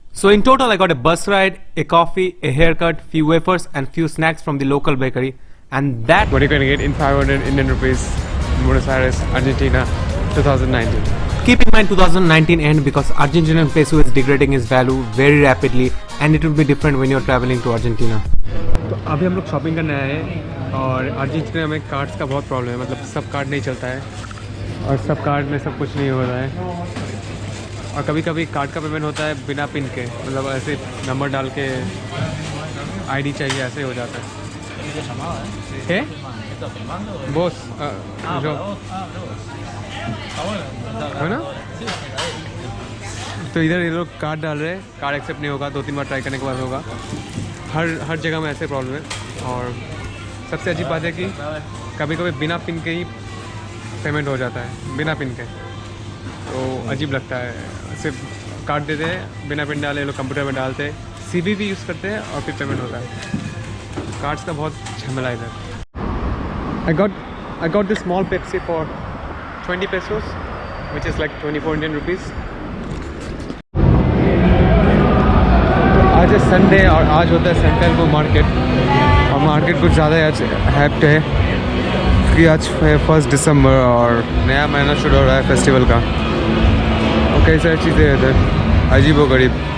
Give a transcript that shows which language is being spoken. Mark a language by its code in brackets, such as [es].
[en] So in total I got a bus ride, a coffee, a haircut, few wafers and few snacks from the local bakery, and that's what you're going to get in 500 Indian rupees in Buenos Aires, Argentina, 2019. Keep in mind 2019 end because Argentinian peso is degrading its value very rapidly, and it will be different when you're traveling to Argentina. [hi] तो अभी हम लोग shopping करने आए हैं, और Argentina में cards का बहुत प्रॉब्लम है, मतलब सब कार्ड नहीं चलता है, और सब कार्ड में सब कुछ नहीं हो रहा है, और कभी कभी कार्ड का पेमेंट होता है बिना पिन के, मतलब ऐसे नंबर डाल के आईडी चाहिए, ऐसे हो जाता है। बॉस जो है ना, तो इधर ये लोग कार्ड डाल रहे हैं, कार्ड एक्सेप्ट नहीं होगा, 2-3 बार ट्राई करने के बाद होगा। हर जगह में ऐसे प्रॉब्लम है। और सबसे अजीब बात है कि कभी कभी बिना पिन के ही पेमेंट हो जाता है, बिना पिन के, तो अजीब लगता है। सिर्फ कार्ड देते हैं बिना पिन डाले, लोग कंप्यूटर में डालते हैं, सीवीवी यूज़ करते हैं और फिर पेमेंट होता है। कार्ड्स का बहुत झमेला इधर. [en] I got this small Pepsi for 20 pesos, which is like 24 Indian rupees. [hi] आज है संडे और आज होता है सेंट्रल वो मार्केट, और मार्केट कुछ ज़्यादा आज हैप्ड है कि आज है 1 दिसंबर और नया महीना शुरू हो रहा है फेस्टिवल का, और कई सारी चीज़ें हैं इधर अजीब व गरीब.